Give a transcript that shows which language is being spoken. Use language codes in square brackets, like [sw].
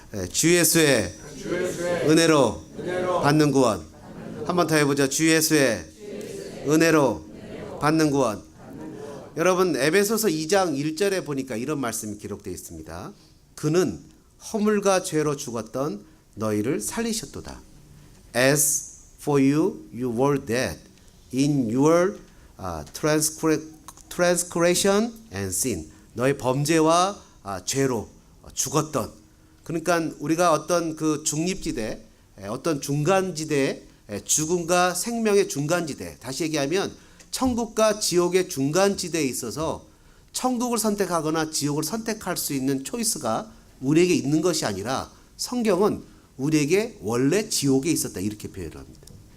[ko] 주 예수의 은혜로 받는 구원. 한번 더 해보죠. 주 예수의 은혜로 받는 구원. 여러분 에베소서 2장 1절에 보니까 이런 말씀이 기록되어 있습니다. 그는 허물과 죄로 죽었던 너희를 살리셨도다. [en] As for you, you were dead in your transgression and sin. [ko] 너의 범죄와 죄로 죽었던. 그러니까 우리가 어떤 그 중립지대, 어떤 중간지대, 죽음과 생명의 중간지대, 다시 얘기하면 천국과 지옥의 중간지대에 있어서 천국을 선택하거나 지옥을 선택할 수 있는 초이스가 우리에게 있는 것이 아니라 성경은 우리에게 원래 지옥에 있었다 이렇게 표현을 합니다.